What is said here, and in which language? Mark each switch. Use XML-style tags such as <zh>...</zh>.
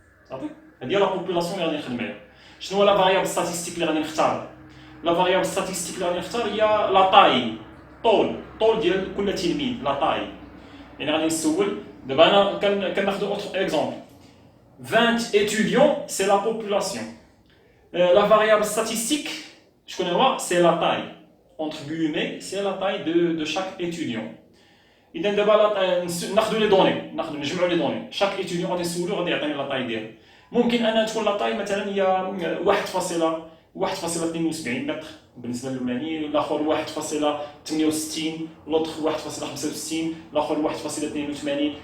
<ar>صافي؟ هذه هي لا بوبولاسيون اللي غادي نخدم عليها. شنو هو لا فاريابل ستاتيستيك اللي غادي نختار؟ لا فاريابل ستاتيستيك اللي غادي نختار هي لا طاي، طول ديال كل تلميذ، لا طاي. يعني غادي نسول دابا انا كناخذ اوتر اكزومبل 20</ar> <fr>étudiants c'est la population. La variable statistique</fr> <ar>شكون هو؟</ar> <fr>c'est la taille entre guillemets, c'est la taille de chaque étudiant.</fr> <ar>اذا دابا ناخذوا لي دوني، نجمعوا لي دوني. شاك ايتيديون غادي نسولو غادي يعطيني لا طاي ديالو. ممكن انها تكون لا طاي مثلا هي 1.72 متر بالنسبه للمعني، الاخر 1.68، الاخر 1.65، الاخر 1.82.</ar>